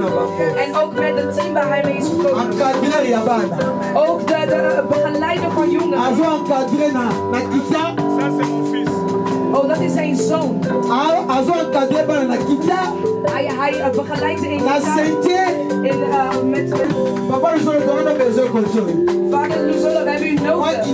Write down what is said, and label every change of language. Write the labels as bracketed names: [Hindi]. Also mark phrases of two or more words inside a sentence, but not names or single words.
[Dutch] En ook met het team waar hij mee is gekomen. Ook de begeleider van jongeren. [French] Ça c'est mon fils. [Dutch] Oh, dat is zijn zoon. Hij begeleidt ze in met [French] Papa, nous avons besoin de contrôle. [Dutch] Vader, we hebben u nodig.